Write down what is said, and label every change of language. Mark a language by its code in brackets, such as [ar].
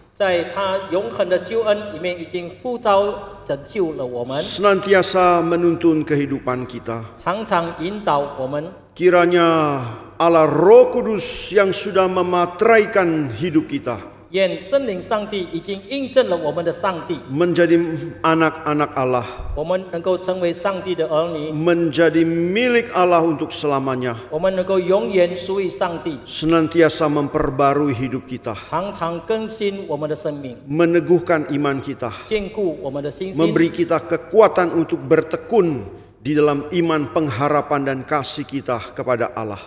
[zh] 在他永恒的救恩里面已经呼召拯救了我们， [id] senantiasa menuntun kehidupan kita. [zh] 常常引导我们。 [id] Kiranya Allah Roh Kudus yang sudah memateraikan hidup kita [zh] 愿圣灵上帝已经印证了我们的上帝， [id] menjadi anak-anak Allah, [zh] 我们能够成为上帝的儿女， [id] menjadi milik Allah untuk selamanya, [zh] 我们能够永远属于上帝， [id] senantiasa memperbarui hidup kita, [zh] 常常更新我们的生命， [id] meneguhkan iman kita, [zh] 坚固我们的信心， [id] memberi kita kekuatan untuk bertekun di dalam iman, pengharapan dan kasih kita kepada Allah.